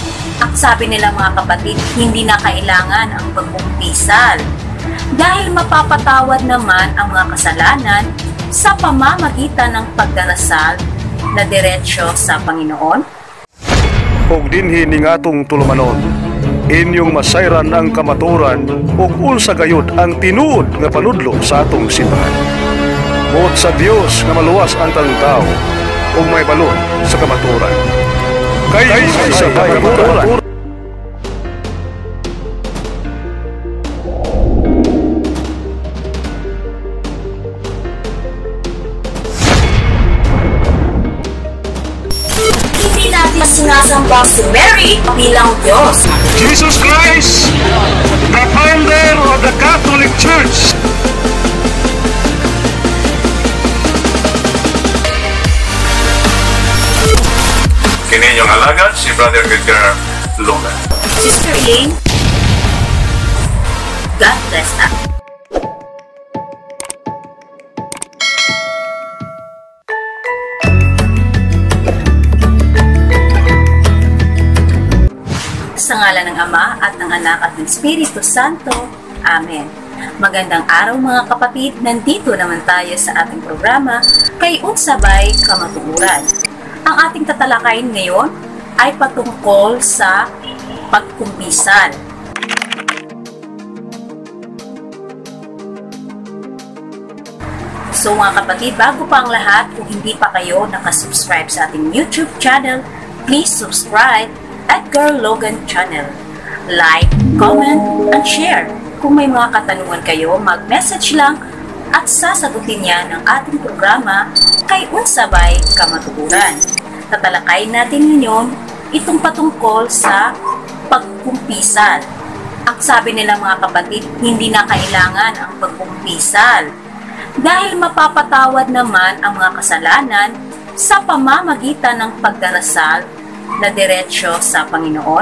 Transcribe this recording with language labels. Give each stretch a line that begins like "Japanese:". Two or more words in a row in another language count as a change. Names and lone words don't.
Filipino: Ang sabi nila mga kapatid, hindi na kailangan ang pagkumpisal dahil mapapatawad naman ang mga kasalanan sa pamamagitan ng pagdarasal na diretsyo sa Panginoon.
Cebuano: Og dinhi ning atong tulumanon, inyong masayran ang kamaturan ug unsa gayud ang tinuod nga panudlo sa atong simbahan. Buot sa Dios nga maluwas ang tao ug may balon sa kamaturan. Kay sa kamaturan.
Filipino: Hindi natin sinasamba si Mary bilang Diyos.
English: Jesus Christ, the founder of the Catholic Church.
Cebuano: Kini inyong alagad, si Brother Edgar Luna. Sister Elaine,
English: God bless us.
Filipino: Sa ngalan ng Ama at ng Anak at ng Espiritu Santo. Amen. Magandang araw mga kapatid, nandito naman tayo sa ating programa, Kay Unsabay Kamatuoran. Ang ating tatalakayin ngayon ay patungkol sa pagkumpisal. So mga kapatid, bago pa ang lahat, kung hindi pa kayo nakasubscribe sa ating YouTube channel,
English: please subscribe
Filipino: Edgar Logan Channel.
English: Like, comment, and share.
Filipino: Kung may mga katanungan kayo, mag-message lang at sasagutin niya ng ating programa Kay Unsabay Kamatuoran. Tatalakayin natin ngayon itong patungkol sa pagkumpisal. Ang sabi nila mga kapatid, hindi na kailangan ang pagkumpisal dahil mapapatawad naman ang mga kasalanan sa pamamagitan ng pagdarasal na diretsyo sa Panginoon.